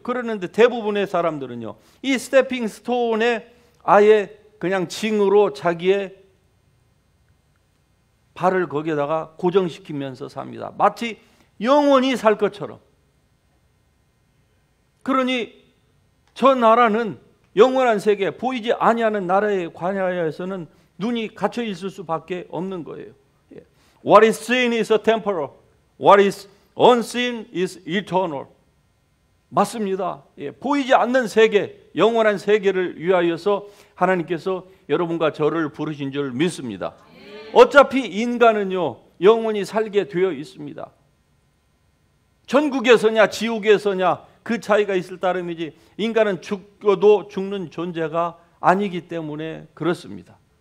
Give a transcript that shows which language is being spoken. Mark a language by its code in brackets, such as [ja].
[ko] 그러는데 대부분의 사람들은요, 이 스태핑 스톤에 아예 그냥 징으로 자기의 발을 거기에다가 고정시키면서 삽니다. 마치 영원히 살 것처럼. 그러니 저 나라는 영원한 세계, 보이지 아니하는 나라에 관하여서는 눈이 갇혀 있을 수밖에 없는 거예요. [en] What is seen is temporal. What is unseen is eternal. [ko] 맞습니다. 보이지 않는 세계, 영원한 세계를 위하여서 하나님께서 여러분과 저를 부르신 줄 믿습니다. 어차피 인간은요, 영원히 살게 되어 있습니다. 천국에서냐 지옥에서냐 그 차이가 있을 따름이지 인간은 죽어도 죽는 존재가 아니기 때문에 그렇습니다.